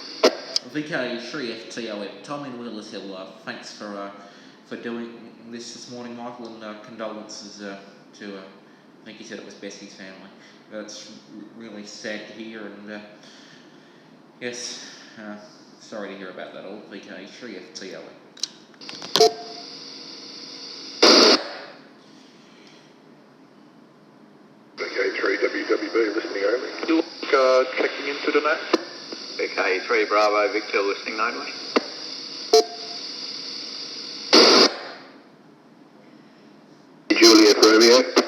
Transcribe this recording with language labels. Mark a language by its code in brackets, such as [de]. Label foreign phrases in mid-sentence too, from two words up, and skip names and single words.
[en] VK3FTOM, Tom in Wheelers Hill, thanks for doing this morning, Michael, and condolences to, I think you said it was Bessie's family. That's really sad to hear, and yes, sorry to hear about that all. VK3FTOM. VK3WWB listening only. Checking into the net. VK3 Bravo Victor listening only. Juliet Romeo.